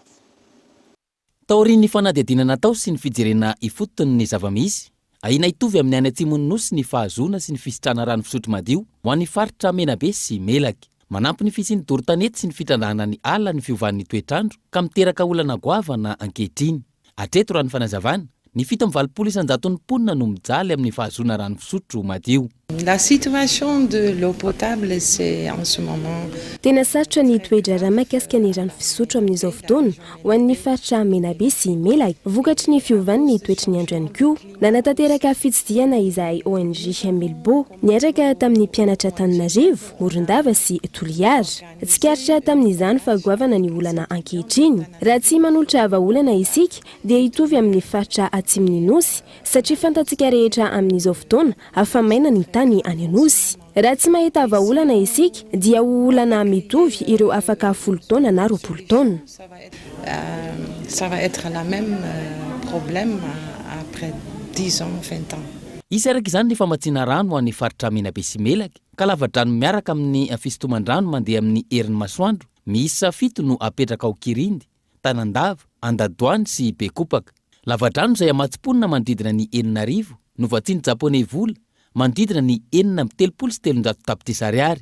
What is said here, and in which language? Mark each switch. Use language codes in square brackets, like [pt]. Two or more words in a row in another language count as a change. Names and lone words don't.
[mg] Taorian'ny fanadihadiana natao sy ny fijerena ifotony ny zava-misy, ahina hitovy amin'ny any atsimon'ny nosy ny fahazoana sy ny fisitrana rano fisotro madio ho an'ny faritra Menabe sy Melaky. Manampy ny fisian'ny doro-tanety sy ny fitrandrahana ny ala ny fiovan'ny toetrandro ka miteraka olana goavana ankehitriny. Hatreto raha ny fanazavana, ny 720 mponina no mijaly amin'ny fahazoana rano fisotro madio. [fr] La situation de l'eau potable c'est en ce moment. [mg] Tena sarotra ny toedrarana mahakasika ny rano fisotro amin'izao fotoana ho an'ny faritra Menabe sy Melaky. Vokatry ny fiovan'ny toetry ny andro ihany koa. Nanatanteraka fitsidiana izay ONG Melbo niaraka tamin'ny mpianatra Antananarivo, Morondava sy Toliara. Tsikaritra tamin'izany fa goavana ny olana ankehitriny. Raha tsy manolotra vahaolana isika dia hitovy amin'ny faritra Atsimon'ny Nosy satria fantatsika rehetra amin'izao fotoana afamaina ny tany any Anosy. Raha tsy mahita vahaolana isika dia olana mitovy ireo afaka 10 taona na 20 taona. [fr] Ça va être la même problème après 10 ans, 20 ans. [mg] Isy araka izany ny famatsiana rano ho an'ny faritra Menabe sy Melaky ka lava-drano miaraka amin'ny fisintoman-drano mandeha amin'ny herin'ny masoandro. Miisa 7 no apetraka ao Kirindy, Tanandava, Andadoany sy Bekopaka. Lava-drano izay amatsimponina manodidina ny 9,000 no vatsiany Japoney vola manodidina ny 4,700 tapitrisa ariary.